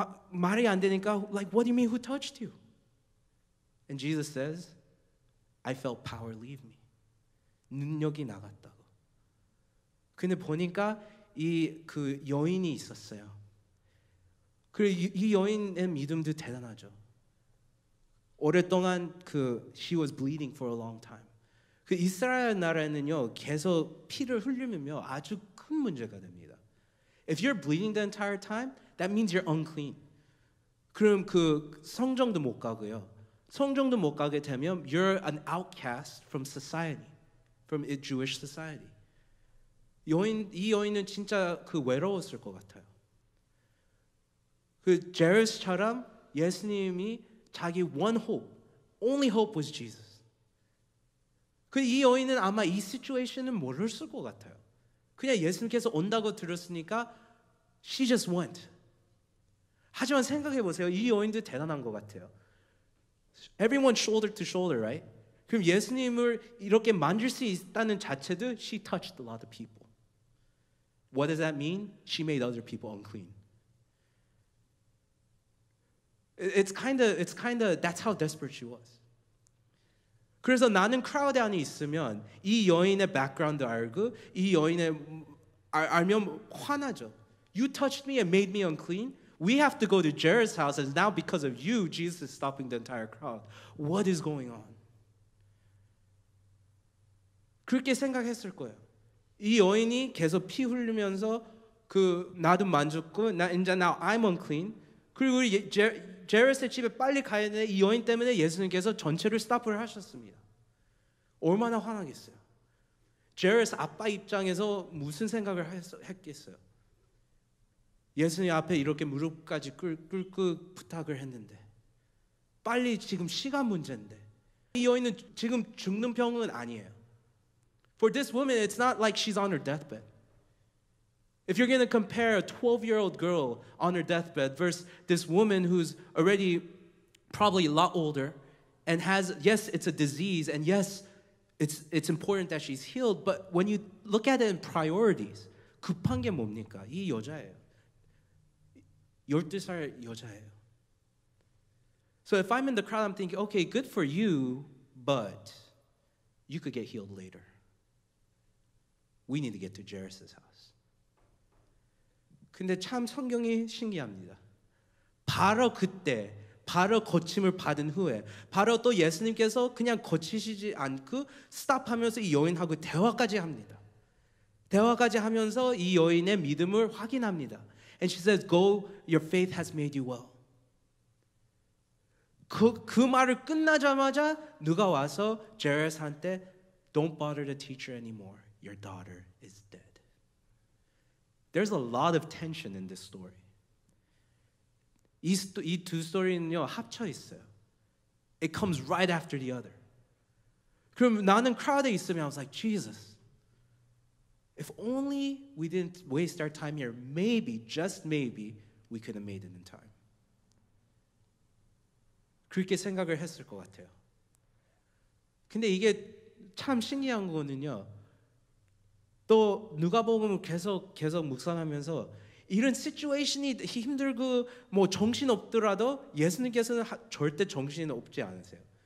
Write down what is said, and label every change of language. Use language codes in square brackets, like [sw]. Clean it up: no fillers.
[ko] 말이 안 되니까 [en] like what do you mean who touched you? And Jesus says, I felt power leave me. [ko] 능력이 나갔다고. 근데 보니까 그 여인이 있었어요. 그리고 이 여인의 믿음도 대단하죠. 오랫동안 [en] she was bleeding for a long time. [ko] 그 이스라엘 나라에는요 계속 피를 흘리면요 아주 큰 문제가 됩니다. [en] If you're bleeding the entire time, that means you're unclean. [ko] 그럼 그 성정도 못 가고요. 성정도 못 가게 되면 [en] you're an outcast from society, from Jewish society. [ko] 이 여인은 진짜 그 외로웠을 것 같아요. 그 제르스처럼 예수님이 자기 [en] one hope, only hope was Jesus. [ko] 그 이 여인은 아마 이 시츄에이션은 모르실 것 같아요. 그냥 예수님께서 온다고 들었으니까 [en] she just went. [ko] 하지만 생각해 보세요. 이 여인도 대단한 것 같아요. [en] Everyone shoulder to shoulder, right? [ko] 그럼 예수님을 이렇게 만질 수 있다는 자체도 [en] she touched a lot of people. What does that mean? She made other people unclean. It's kind of that's how desperate she was. [ko] 그래서 나는 크라우드 안에 있으면 이 여인의 백그라운드 알고 이 여인의 알면 화나죠. [en] You touched me and made me unclean. We have to go to Jairus' house, and now because of you, Jesus is stopping the entire crowd. What is going on? [ko] 그렇게 생각했을 거예요. 이 여인이 계속 피 흘리면서 나도 만졌고 이제 [en] now I'm unclean. [ko] 그리고 우리 제르스의 집에 빨리 가야 되는데 이 여인 때문에 예수님께서 전체를 스탑을 하셨습니다. 얼마나 화나겠어요. 제르스 아빠 입장에서 무슨 생각을 했겠어요. 예수님 앞에 이렇게 무릎까지 꿇고 부탁을 했는데 빨리 지금 시간 문제인데 이 여인은 지금 죽는 병은 아니에요. [en] For this woman, it's not like she's on her deathbed. If you're going to compare a 12-year-old girl on her deathbed versus this woman who's already probably a lot older and has, yes, it's a disease, and yes, it's important that she's healed, but when you look at it in priorities, [ko] 급한 게 뭡니까? 이 여자예요. 12살 여자예요. [en] So if I'm in the crowd, I'm thinking, okay, good for you, but you could get healed later. We need to get to Jairus' house. [ko] 근데 참 성경이 신기합니다. 바로 그때, 바로 고침을 받은 후에, 바로 또 예수님께서 그냥 고치시지 않고 스탑하면서 이 여인하고 대화까지 합니다. 대화까지 하면서 이 여인의 믿음을 확인합니다. [en] And she says, go, your faith has made you well. [ko] 그 말을 끝나자마자 누가 와서 제르스한테 [en] Don't bother the teacher anymore. Your daughter is dead. There's a lot of tension in this story. [ko] 이 두 스토리는요 합쳐 있어요. [en] It comes right after the other. [ko] 그럼 나는 크라우드에 있으면 [en] I was like, Jesus, if only we didn't waste our time here, maybe, just maybe, we could have made it in time. [ko] 그렇게 생각을 했을 것 같아요. 근데 이게 참 신기한 거는요. 또 누가복음을 계속 묵상하면서 이런 시츄에이션이 힘들고 뭐 정신 없더라도 예수님께서는 절대 정신이 없지 않으세요.